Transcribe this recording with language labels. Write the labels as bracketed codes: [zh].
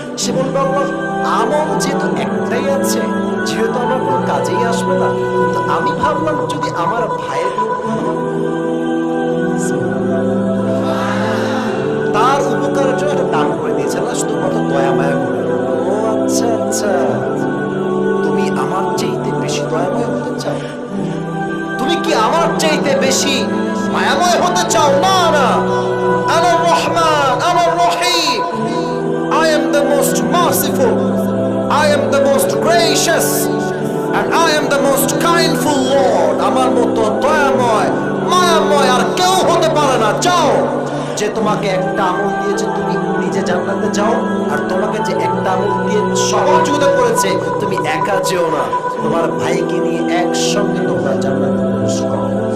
[bn] সে বলবে আল্লাহ আমল যেহেতু একটাই আছে, যেহেতু আমার কোনো কাজেই আসবে না, তো আমি ভাবলাম যদি আমার ভাইয়ের কোনো উপকার হয়, তার উপকারের জন্য একটা দান করে দিয়েছে আল্লাহ, শুধু কত দয়া মায়া করে। ও আচ্ছা আচ্ছা, তুমি আমার চাইতে বেশি দয়াময় হতে চাও? তুমি কি আমার চাইতে বেশি মায়াময় হতে চাও? না না, [ar] আনার রহমান, আনার রহিম, [en] I am the most merciful, I am the most gracious, and I am the most kindful Lord. [bn] আমার মতো দয়াময় মায়াময় আর কেউ হতে পারে না। যাও, যে তোমাকে একটা আমল দিয়েছে তুমি নিজে জান্নাতে যাও, আর তোমাকে যে একটা আমল দিয়ে সহযোগিতা করেছে তুমি একা যেও না, তোমার ভাইকে নিয়ে একসঙ্গে তোমরা জান্নাতে প্রবেশ করো।